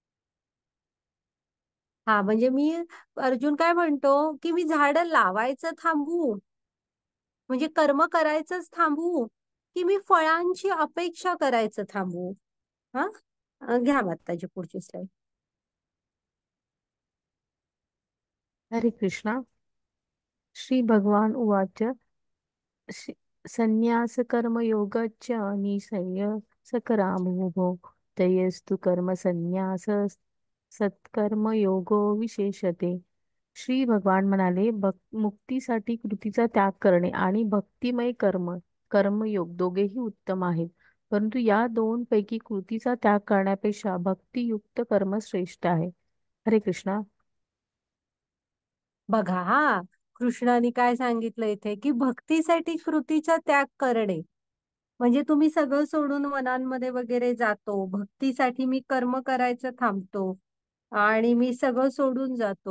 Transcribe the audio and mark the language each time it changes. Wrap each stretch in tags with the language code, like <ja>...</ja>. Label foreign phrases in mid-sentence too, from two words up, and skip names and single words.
<mr>हा, म्हणजे अर्जुन काय म्हणतो, की मी झाडं लावायचं थांबवू, म्हणजे कर्म करायचंच थांबवू, की मी फळांची अपेक्षा करायचं थांबवू? हा, घ्या माताजी पुढची स्लाईड. हरे कृष्णा.</mr> <sa>श्री भगवान उवाच. शि- संन्यास कर्मयोगच्च निःसंन्यासकरावुभौ तयस्तु कर्म संन्यास सत्कर्मयोगो विशेषते.</sa> <mr>श्री भगवान म्हणाले, मुक्तीसाठी कृतीचा त्याग करणे आणि भक्तिमय कर्मयोग दोघेही उत्तम आहेत. परंतु या दोन पैकी कृतीचा त्याग करण्यापेक्षा भक्तियुक्त कर्म श्रेष्ठ आहे. हरे कृष्णा. बघा, हा कृष्णाने काय सांगितलं इथे, की भक्तीसाठी कृतीचा त्याग करणे म्हणजे तुम्ही सगळं सोडून वनांमध्ये वगैरे जातो, भक्तीसाठी मी कर्म करायचं थांबतो आणि मी सगळं सोडून जातो.</mr>